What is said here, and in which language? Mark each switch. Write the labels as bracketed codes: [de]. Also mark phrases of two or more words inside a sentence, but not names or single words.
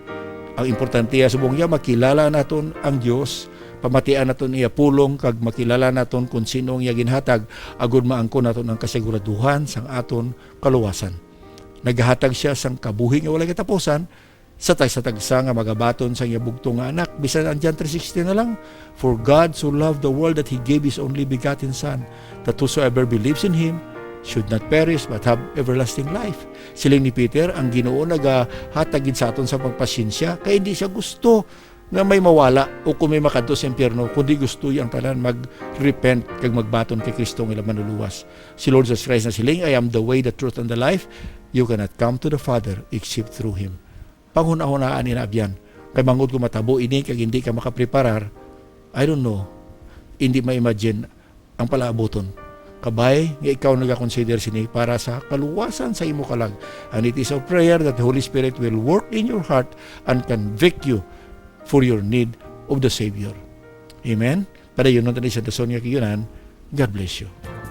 [hil] Ang importante subong ya makilala naton ang Dios, pamatian naton iya pulong, kag makilala naton kung sino ang iya ginhatag, agud maangkon naton ang kasiguraduhan sang aton kaluwasan. Naghatag siya sang kabuhi nga walay katapusan sa tagsa nga magabaton sang iya bugtong nga anak. Bisan ang John 3:16 na lang, [en] for God so loved the world that He gave His only begotten Son, that whosoever believes in Him should not perish but have everlasting life. [hil] Siling ni Peter, ang Ginoo nagahatag sa aton sa pagpasensya, kay hindi siya gusto nga may mawala o kung may makadto sa impyerno, kundi gusto ang tanan mag-repent kag magbaton kay Kristo nga manluluwas. Si Lord Jesus Christ na siling, [en] I am the way, the truth, and the life. You cannot come to the Father except through Him. [hil] Panghuna-hunaan ni abyan. Kay mangod ko matabo ini kag hindi ka makapreparar, [en] I don't know, [hil] hindi ma-imagine ang palaaboton. Kabay, nga ikaw nag-consider sini para sa kaluwasan sa imo kalag. [en] And it is a prayer that the Holy Spirit will work in your heart and convict you for your need of the Savior. Amen? [hil] Pero yun natin sa dason nga kiyunan. [en] God bless you.